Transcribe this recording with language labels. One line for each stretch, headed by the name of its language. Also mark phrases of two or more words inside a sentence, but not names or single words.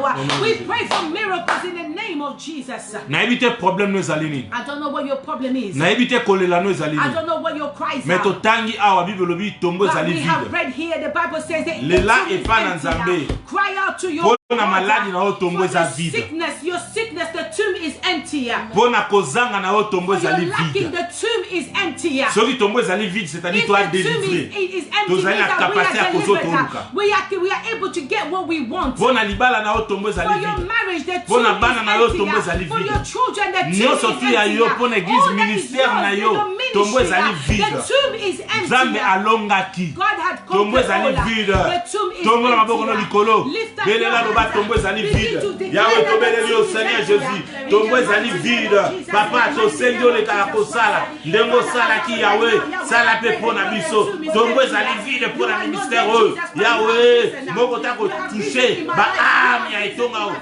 English: We pray for miracles in the name of Jesus. I don't know what your problem is. I don't know what your cries are. But we have read here, the Bible says that cry out to your sickness, the tomb is empty. empty.
Lingala: Pona kozanga na yo tombo ezali vide.
English: The tomb is empty.
Lingala: Soki tombo ezali vide,
French: c'est-à-dire toi délivré.
Lingala: Tozali na
French: capacité à
Lingala: kozotoluka.
English: We are able to get what we want.
Lingala: Pona libala na yo tombo ezali vide.
English: For your marriage, the tomb
Lingala: Pona
English: is
Lingala: bana na yo tombo
English: empty.
Lingala: ezali
English: For
Lingala: vide.
English: your children, the tomb is
Lingala: Nyonso tu ya yo pona
English: empty.
French: église ministère
Lingala: na yo tombo ezali vide.
English: The tomb is empty.
Lingala: Nzambe alongaki.
English: God had
Lingala: tombo ezali vide. Tombo na maboko na likolo. Belela loba tombo ezali vide. Yahweh tobeleli yo
French: Seigneur Jésus.
Lingala: Tombo ezali vide. Papa tosengi yo leka kosala. Ndengo sala ki Yahweh. Sala pe pona biso. Tombo ezali vide
French: pour la ministère.
Lingala: Yahweh moko ta ko toucher ba âme ya etonga o.